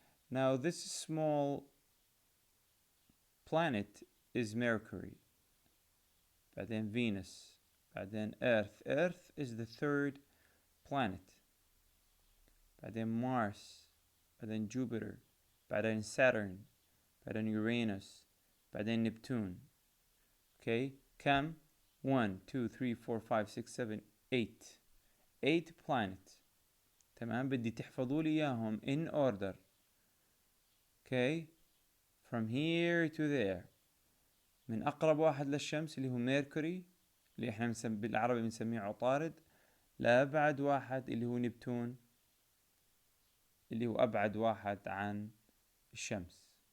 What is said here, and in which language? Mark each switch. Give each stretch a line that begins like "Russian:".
English: Now this small planet is Mercury, بعدين Venus, بعدين Earth. Earth is the 3rd planet, بعدين Mars, بعدين Jupiter, بعدين Saturn,
Arabic: بعدين يورانوس، بعدين نبتون. اوكي كم؟ 1 2 3 4 5 6 7 8 planet. تمام، بدي تحفظوا لي اياهم
English: in order. Okay from here to there.
Arabic: من اقرب واحد للشمس اللي هو ميركوري، اللي احنا بالعربي بنسميه عطارد، لأبعد واحد اللي هو نبتون، اللي هو أبعد واحد عن الشمس.